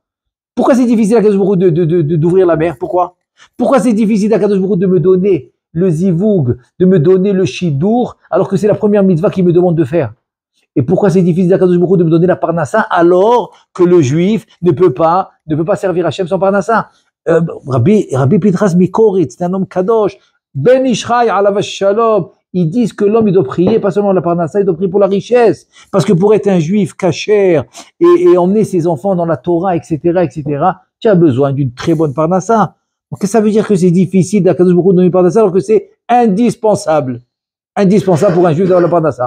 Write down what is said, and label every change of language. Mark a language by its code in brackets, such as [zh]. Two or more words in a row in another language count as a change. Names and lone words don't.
[fr] Pourquoi c'est difficile à [he] Akadosh Baruch Hu [fr] d'ouvrir la mer? Pourquoi c'est difficile à [he] Akadosh Baruch Hu [fr] de me donner le zivoug, de me donner le shidour, alors que c'est la première mitzvah qu'il me demande de faire? Et pourquoi c'est difficile à [he] Kadosh Baruch Hu [fr] de me donner la parnassa alors que le juif ne peut pas servir Hachem sans parnassa? Rabbi Pinchas Mikoritz, c'est un homme kadosh. [he] Ben Ishraï alav shalom. [fr] Ils disent que l'homme, il doit prier, pas seulement la parnassa, il doit prier pour la richesse. Parce que pour être un juif kasher et emmener ses enfants dans la Torah, etc., tu as besoin d'une très bonne parnassa. Donc, ça veut dire que c'est difficile d' [he] Akadosh Baruch Hu [fr] de donner la parnassa alors que c'est indispensable. Indispensable pour un juif d'avoir la parnassa.